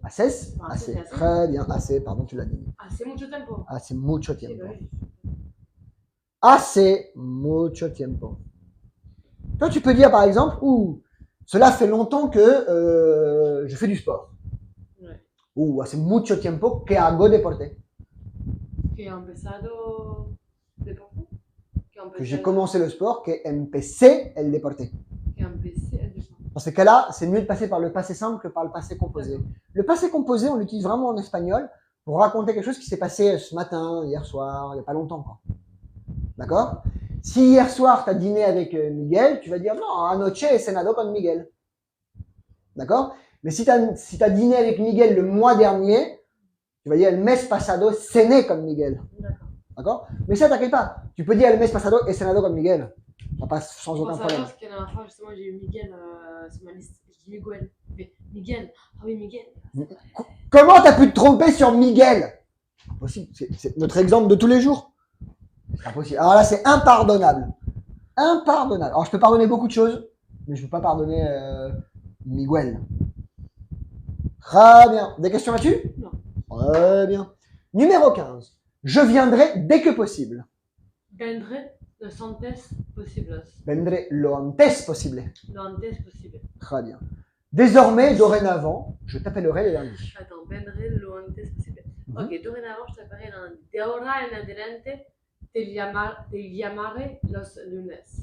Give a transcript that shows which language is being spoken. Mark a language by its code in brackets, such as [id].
[es] haces, [fr] Enfin, assez. c'est assez. Très bien, assez, pardon, tu l'as dit. [es] Hace mucho tiempo. Hace mucho Eh tiempo. [fr] ben oui. [es] Hace mucho tiempo. [fr] Toi, tu peux dire par exemple, cela fait longtemps que je fais du sport. Ouais. [es] Hace mucho tiempo que hago deporte. Que he empezado deporte. [fr] Que j'ai commencé le sport, [es] que empecé el deporte. Que empecé el deporte. [fr] Dans ces cas-là, c'est mieux de passer par le passé simple que par le passé composé. Le passé composé, on l'utilise vraiment en espagnol pour raconter quelque chose qui s'est passé ce matin, hier soir, il n'y a pas longtemps, quoi. D'accord? Si hier soir, tu as dîné avec Miguel, tu vas dire non, [es] anoche he cenado con Miguel. [fr] D'accord? Mais si tu as dîné avec Miguel le mois dernier, tu vas dire [es] el mes pasado cené con Miguel. [fr] D'accord? Mais ça, t'inquiète pas. Tu peux dire [es] el mes pasado he cenado con Miguel. [fr] Ça passe sans aucun problème. Parce que la dernière fois, justement, j'ai eu Miguel sur ma liste. Je dis Miguel. Mais Miguel. Ah oui, Miguel. Comment t'as pu te tromper sur Miguel? Impossible. C'est notre exemple de tous les jours. C'est impossible. Alors là, c'est impardonnable. Impardonnable. Alors, je peux pardonner beaucoup de choses, mais je ne peux pas pardonner Miguel. Très bien. Des questions là-dessus? Non. Très bien. Numéro 15. Je viendrai dès que possible. [es] Vendré lo antes posible. Vendré lo antes possible. Lo antes posible. [fr] Très bien. Désormais, dorénavant, je t'appellerai le lundi. Attends, [es] vendré lo antes posible. [fr] Ok, dorénavant, je t'appellerai lundi. [es] De ahora en adelante, te llamaré los lunes.